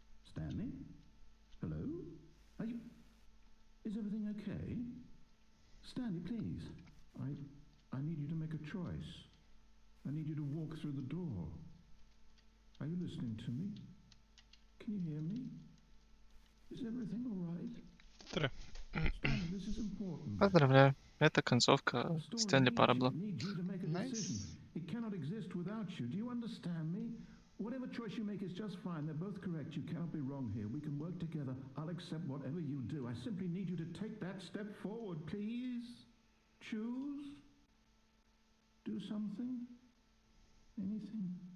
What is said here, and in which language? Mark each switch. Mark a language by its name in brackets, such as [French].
[English] Stanley? Hello? Are you... Is everything okay? Stanley, please. I need you to make a choice. I need you to walk through the door. Are you listening to me? Can you hear me? Is everything all right? [Russian] Три. [English] Stanley, this is important. [Russian] Поздравляю. Это концовка Стэнли Парабла. [English] Nice. It cannot exist without you. Do you understand me? Whatever choice you make is just fine. They're both correct. You cannot be wrong here. We can work together. I'll accept whatever you do. I simply need you to take that step forward, please. Choose. Do something. Anything.